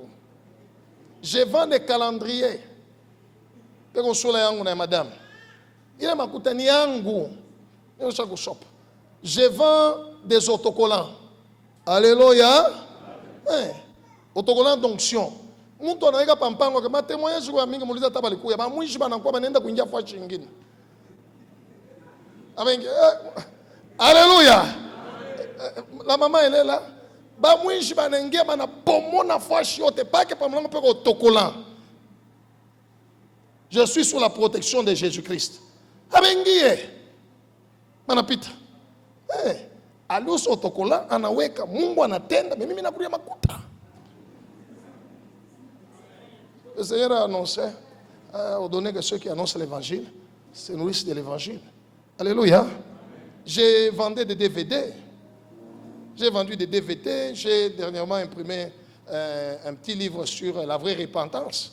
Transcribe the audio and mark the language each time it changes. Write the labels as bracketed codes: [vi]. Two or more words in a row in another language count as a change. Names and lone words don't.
[fr] Je vends des calendriers. Madame. Il est [sw] makuta niangu. [fr] Je vends des autocollants. Alléluia. Autocollants d'onction. [sw] Muntu anaika pampango kama témoignage kwa mingi muuliza tabali kuya ba mwishi bana kwa banaenda kuingia kwa chingine. [fr] Alléluia. La maman elle est là. [sw] Ba mwishi banaingia bana pomona fashi yote pake pa mlango peko autocollant. [fr] Je suis sous la protection de Jésus-Christ. [sw] Abengie. Manapita. Alus autocollant anaweka Mungu anatenda mimi nakulia makuta. [fr] Le Seigneur a annoncé, a ordonné que ceux qui annoncent l'évangile se nourrissent de l'évangile. Alléluia. J'ai vendu des DVD. J'ai vendu des DVD. J'ai dernièrement imprimé un petit livre sur la vraie repentance.